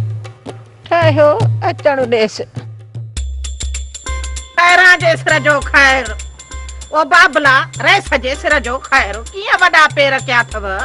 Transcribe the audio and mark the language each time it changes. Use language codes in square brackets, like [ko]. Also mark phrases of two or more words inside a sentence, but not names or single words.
[sd] ठाहियो अचणु ॾेसि। खैरां जे सिर जो खैर, ओ बाबला रेस जे सिर जो खैर, कीअं वॾा पेर कया अथव?